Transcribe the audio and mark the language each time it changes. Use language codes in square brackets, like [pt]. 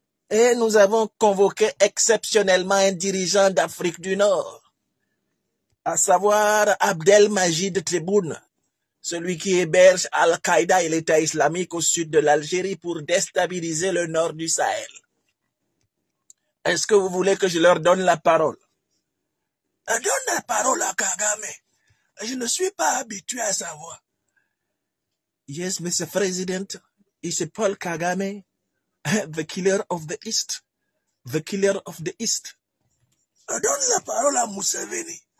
[fr] Et nous avons convoqué exceptionnellement un dirigeant d'Afrique du Nord, à savoir Abdelmajid Tebboune, celui qui héberge Al-Qaïda et l'État islamique au sud de l'Algérie pour déstabiliser le nord du Sahel. Est-ce que vous voulez que je leur donne la parole? Donne la parole à Kagame. Je ne suis pas habitué à sa voix. [en] Yes, Mr. President, it's Paul Kagame, the killer of the East. The killer of the East. [fr] Donne la parole à Museveni.